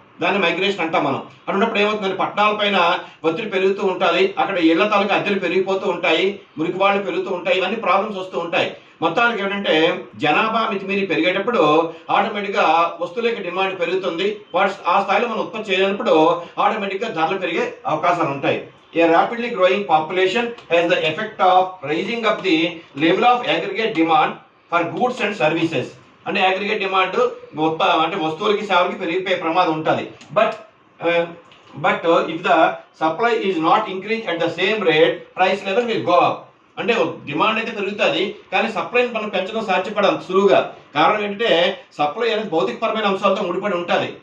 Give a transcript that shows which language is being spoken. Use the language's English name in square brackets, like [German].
[Telugu] దాన్ని మైగ్రేషన్ అంటాం మనం. అన్నప్పుడు ఏమవుతుందంటే పట్టణాల పైన ఒత్తిడి పెరుగుతూ ఉంటుంది, అక్కడ ఇళ్ల తాలూకా అద్దెలు పెరిగిపోతూ ఉంటాయి, మురికివాళ్ళు పెరుగుతూ ఉంటాయి, ఇవన్నీ ప్రాబ్లమ్స్ వస్తూ ఉంటాయి. మొత్తానికి ఏంటంటే జనాభా మితిమీరి పెరిగేటప్పుడు ఆటోమేటిక్గా వస్తువుల యొక్క డిమాండ్ పెరుగుతుంది. వాటి ఆ స్థాయిలో మనం ఉత్పత్తి చేయనప్పుడు ఆటోమేటిక్గా ధరలు పెరిగే అవకాశాలు ఉంటాయి. [English] A rapidly growing population has the effect of raising up the level of aggregate demand for goods and services. [Telugu] అంటే అగ్రిగేట్ డిమాండ్ అంటే వస్తువులకి సేవలకి పెరిగిపోయే ప్రమాదం ఉంటుంది. [English] But if the supply is not increase at the same rate, price level will go up. [Telugu] అంటే demand అయితే పెరుగుతుంది, కానీ సప్లైని మనం పెంచడం సాధ్యపడదు సులువుగా. కారణం ఏంటంటే సప్లై అనేది భౌతికపరమైన అంశాలతో ముడిపడి ఉంటుంది.